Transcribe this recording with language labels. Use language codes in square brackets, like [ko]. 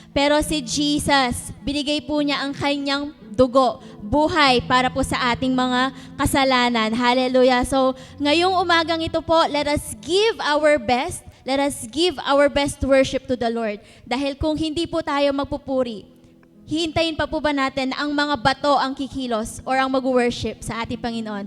[tl] Pero si Jesus, binigay po niya ang kanyang dugo, buhay para po sa ating mga kasalanan. [en] Hallelujah. [tl] So ngayong umagang ito po, [en] let us give our best. Let us give our best worship to the Lord. [tl] Dahil kung hindi po tayo magpupuri, hihintayin pa po ba natin ang mga bato ang kikilos or ang mag-worship sa ating Panginoon?